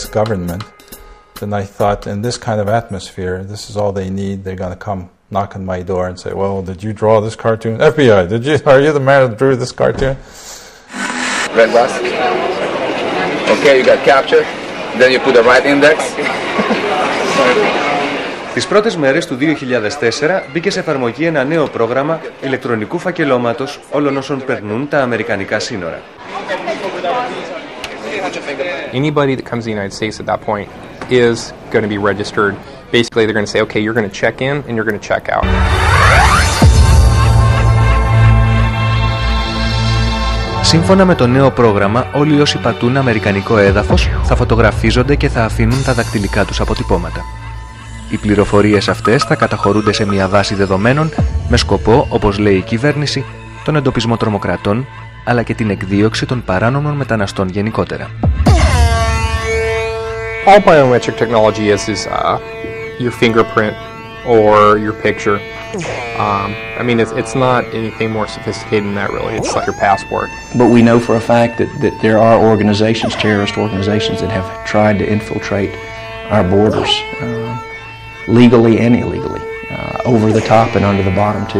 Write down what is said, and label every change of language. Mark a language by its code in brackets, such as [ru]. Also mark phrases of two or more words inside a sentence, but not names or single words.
[en] government, and I thought in this kind of atmosphere, this is all they need. They're going to come knock on my door and say, well, did you draw this cartoon? FBI, are you the man that drew this cartoon? Red bus. Okay, you got captured. Then you put the right index. [el] Τις πρώτες μέρες του 2004 μπήκε σε εφαρμογή ένα νέο πρόγραμμα ηλεκτρονικού φακελώματος όλων όσων περνούν τα αμερικανικά σύνορα. [en] Anybody that comes to the United States at that point is going to be registered. Basically, they're going to say, okay, you're going to check in and you're going to check out. [el] Σύμφωνα με το νέο πρόγραμμα, όλοι όσοι πατούν αμερικανικό έδαφος θα φωτογραφίζονται και θα αφήνουν τα δακτυλικά τους αποτυπώματα. Οι πληροφορίες αυτές θα καταχωρούνται σε μια βάση δεδομένων με σκοπό, όπως λέει η κυβέρνηση, τον εντοπισμό τρομοκρατών, αλλά και την εκδίωξη των παράνομων μεταναστών γενικότερα. [en] All biometric technology is your fingerprint or your picture. I mean, it's not anything more sophisticated than that, really. It's like your passport. But we know for a fact that there are organizations, terrorist organizations, that have tried to infiltrate our borders, legally and illegally, over the top and under the bottom, too.